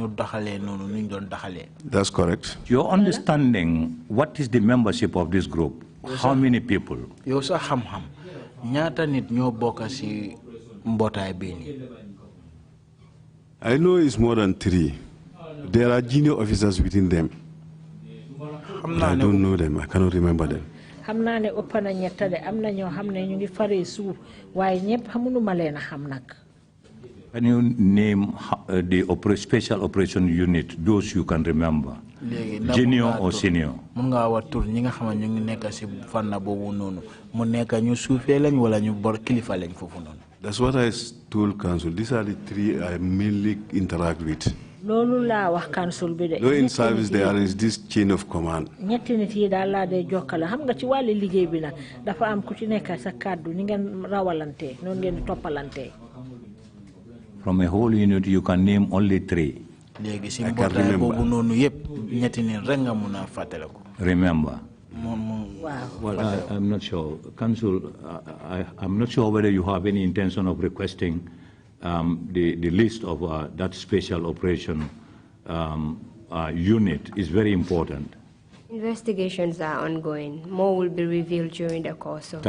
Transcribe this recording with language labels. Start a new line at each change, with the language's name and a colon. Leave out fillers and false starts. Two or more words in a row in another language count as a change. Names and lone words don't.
English: That's correct. Your understanding, what is the membership of this group? how many people?
Wolof: Yow sa xam-xam ñaata nit ñoo bokk ci mbootaay bi ni?
English: I know it's more than 3. There are junior officers within them. I don't know them. I cannot remember them.
Wolof: Xam naa ne ëpp na ñetta de am na ñoo xam ne ñu ngi faree suuf waaye ñëpp xamuñu ma leen a xam nag.
English: Can you name the special operation unit, those you can remember? Junior or senior?
Wolof: Mun nga wax tur ñi nga xam ne ñu ngi nekk ci fànn boobu noonu mu nekk ñu suufee lañ wala ñu bor kilifa lañ foofu noonu.
English: That's what I told council. These are the 3 I mainly interact with.
Wolof: Loolu laa wax council bi de.
English: No, in service there is this chain of command.
Wolof: ñetti nit yi daal laa dee jokkale xam nga ci wàllu liggéey bi nag dafa am ku ci nekk sa kàddu ni ngeen rawalante noonu ngeen di toppalante.
English: From a whole unit you can name only 3.
Wolof: Léegi ci mbootaay boobu noonu yépp ñetti nit rek nga mun a fàttaliku.
English: Remember. Wow. Well, I'm not sure. Council, I'm not sure whether you have any intention of requesting the list of that special operation unit is very important. Investigations are ongoing. More will be revealed during the course of